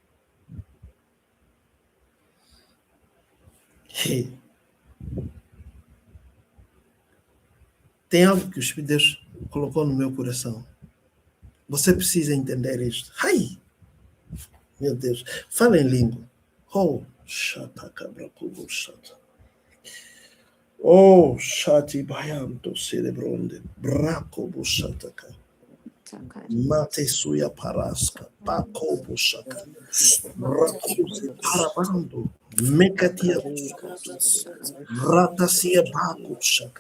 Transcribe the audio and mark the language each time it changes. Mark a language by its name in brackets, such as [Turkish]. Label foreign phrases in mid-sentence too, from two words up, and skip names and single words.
[Portuguese] E tem algo que o Espírito de Deus colocou no meu coração. Você precisa entender isto. Ai! Meu Deus. Fala em língua. Oh, chata cabra cubo chata. Oh, chati bayanto cerebronde. Braco buchataka. Mate suya paraska. Paco bushaka. Rakuze parabando. Mekatia. Ratasia baku shaka.